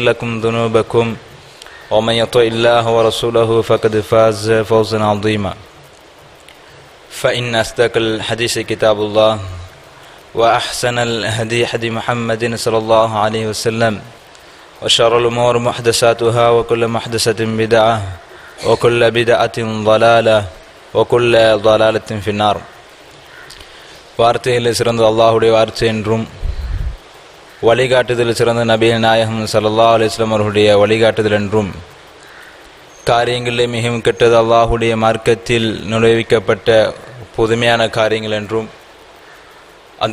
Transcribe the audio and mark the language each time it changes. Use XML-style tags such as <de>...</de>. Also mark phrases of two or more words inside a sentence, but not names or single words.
<ar>لكم ذنوبكم ومن يطع الله ورسوله فقد فاز فوزا عظيما فإن أصدق الحديث كتاب الله وأحسن الهدي هدي محمد صلى الله عليه وسلم وشر الأمور محدثاتها وكل محدثة بدعة وكل بدعة ضلالة وكل ضلالة في النار</ar> <ta>வார்த்தையில் சிறந்த அல்லாஹுடைய வார்த்தை என்றும் வழிகாட்டுதல் சிறந்த நபிகள் நாயகம்</ta> <ar>صلى الله عليه وسلم</ar> <ta>அவர்களுடைய வழிகாட்டுதல் என்றும் காரியங்களிலே மிகவும் கெட்டது அல்லாஹுடைய மார்க்கத்தில் நுழைவிக்கப்பட்ட புதுமையான காரியங்கள் என்றும் அந்த</ta>